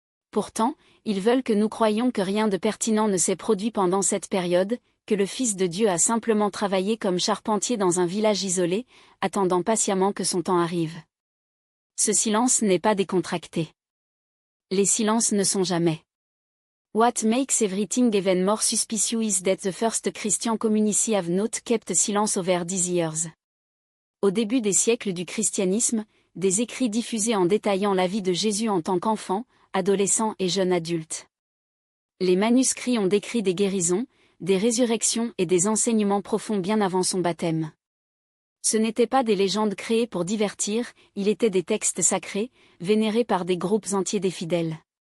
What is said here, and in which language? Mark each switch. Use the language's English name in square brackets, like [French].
[French] Pourtant, ils veulent que nous croyions que rien de pertinent ne s'est produit pendant cette période, que le Fils de Dieu a simplement travaillé comme charpentier dans un village isolé, attendant patiemment que son temps arrive. Ce silence n'est pas décontracté. Les silences ne sont jamais. [English] What makes everything even more suspicious is that the first Christian community have not kept silence over these years. [French] Au début des siècles du christianisme, des écrits diffusés en détaillant la vie de Jésus en tant qu'enfant, adolescent et jeune adulte. Les manuscrits ont décrit des guérisons, des résurrections et des enseignements profonds bien avant son baptême. Ce n'étaient pas des légendes créées pour divertir, il était des textes sacrés, vénérés par des groupes entiers des fidèles.